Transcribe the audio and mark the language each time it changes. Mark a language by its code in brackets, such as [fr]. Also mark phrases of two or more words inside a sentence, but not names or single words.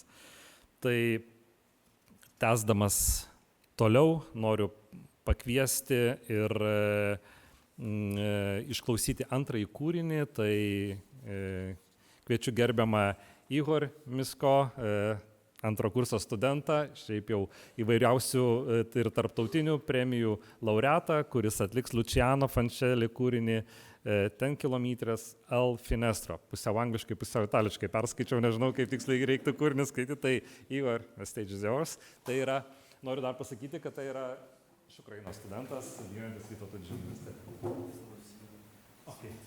[lt] Tai tęsdamas toliau noriu pakviesti ir išklausyti antrąjį kūrinį, tai kviečiu gerbiamą Ihor Misko, antro kurso studentą, šiaip jau įvairiausių ir tarptautinių premijų laureatą, kuris atliks Luciano Fancelli kūrinį 10 kilometras al finestro. Pusiau angliškai, pusiau itališkai perskaičiau, nežinau, kaip tiksliai reiktų kūrinį skaityti, tai Ihor, [en] the stage is yours. [lt] Tai yra, noriu dar pasakyti, kad tai yra iš Ukrainos studentas, gyvenantis Vytauto didžiojo universitete. Okay.